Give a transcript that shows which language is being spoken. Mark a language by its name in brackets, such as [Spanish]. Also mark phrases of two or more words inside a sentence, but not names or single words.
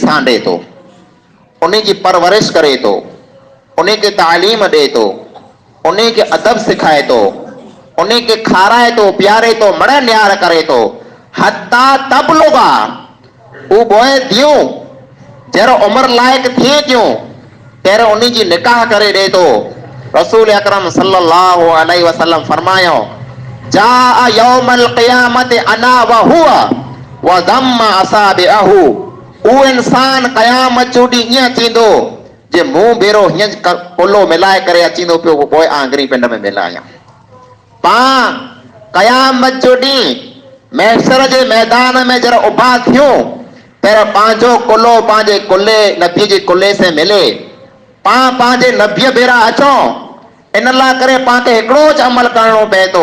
[Sindhi] सांडे थो, उन जी परवरिश करे थो, उन खे तालीम ॾे थो, उन खे अदब सिखाए थो, उन खे खाराए थो, प्यारे थो, मड़ न्यार करे थो, हत्ता तबलुगा, उहो बोए धीअरूं जहिड़ो उमिरि लाइक़ थिए थियूं पहिरियों उन जी निकाह करे ॾे थो। रसूल अकरम [Arabic] صلى الله عليه وسلم [Sindhi] फरमायो, [Arabic] جاء يوم القيامة أنا وهو وضم أصابعه, [Sindhi] उहो इंसान क़यामत जो ॾींहुं ईअं थींदो जे मुंहुं भेरो हीअं कुलो मिलाए करे अचींदो पियो, पोइ आंगरी पिंड में मिलायां। पाण क़यामत जो ॾींहुं महशर जे मैदान में जरा उभा थियूं, पहिरियों पंहिंजो कुलो पंहिंजे कुले नबी जे कुले से मिले, पाण पंहिंजे नबीअ भेरा अचूं, इन लाइ करे पाण हिकिड़ो ज अमल करणो पए थो।